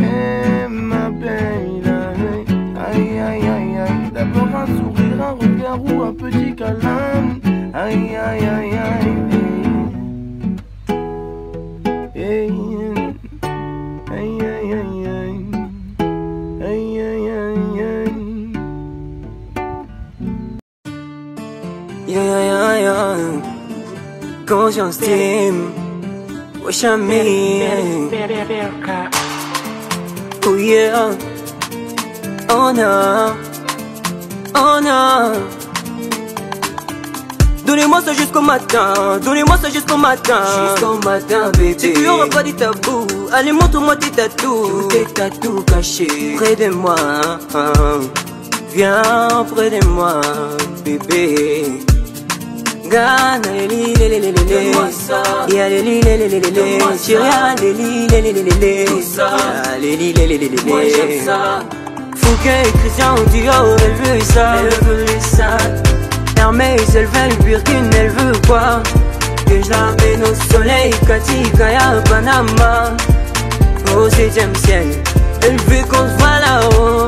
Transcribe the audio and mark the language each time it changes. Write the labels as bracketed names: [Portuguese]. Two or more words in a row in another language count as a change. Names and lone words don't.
[French] Hey, ma belle, aïe aïe aïe aïe. D'abord un sourire, un regard ou un petit câlin. Aïe aïe aïe aïe. Hey, aïe aïe aïe aïe. Aïe aïe aïe aïe. [English] Yeah, yeah, yeah. [French] Conscience team. Wesh ami. [English] Oh yeah. Oh no. Oh no. [French] Donnez-moi ça jusqu'au matin, donnez-moi ça jusqu'au matin. Jusqu'au matin, bébé. C'est qu'il y aura pas de tabou. Allez, montre-moi tes tatous. Tes tatous cachés près de moi. Viens près de moi, bébé. Gana, li, li, li, li, li, li. Ya, li, li, li, li, li, li, li. Chiria, li, li, li, li, li, li, li. Li, li, li, li, li, li. Moi j'aime ça. Fouquet et Christian Dior, elle veut ça. Elle veut ça. Hermès, elle veut le Birkin, elle veut quoi? Que je l'amène au soleil, Cathy, Kaya, Panama. Au 7e ciel, elle veut qu'on se voit là-haut.